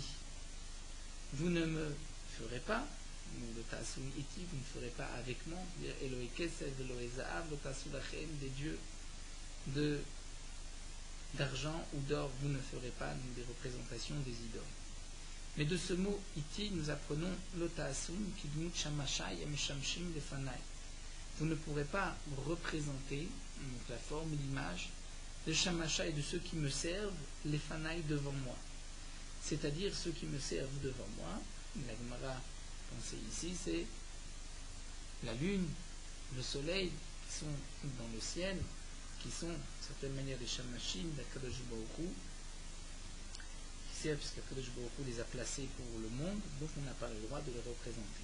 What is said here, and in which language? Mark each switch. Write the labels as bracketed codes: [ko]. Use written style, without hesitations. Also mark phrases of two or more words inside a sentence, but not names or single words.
[fr] Vous ne me ferez pas, ou [he] לא תעשון אתי, [fr] vous ne ferez pas avec moi, [he] אלהי כסף, אלהי זהב, לא תעשו לכם, [fr] des dieux d'argent ou d'or, vous ne ferez pas des représentations des idoles. Mais de ce mot iti, nous apprenons l'otaasum qui [he] דמות שמשיי המשמשים לפני. [fr] Vous ne pourrez pas représenter donc la forme, l'image de shamashai, de ceux qui me servent lefanai devant moi. C'est-à-dire ceux qui me servent devant moi. La Gemara pensée ici, c'est la lune, le soleil qui sont dans le ciel, qui sont d'une certaine manière des shamashim d' [he] הקדוש ברוך הוא, [fr] puisque [he] קדוש ברוך הוא [fr] les a placés pour le monde, donc on n'a pas le droit de les représenter.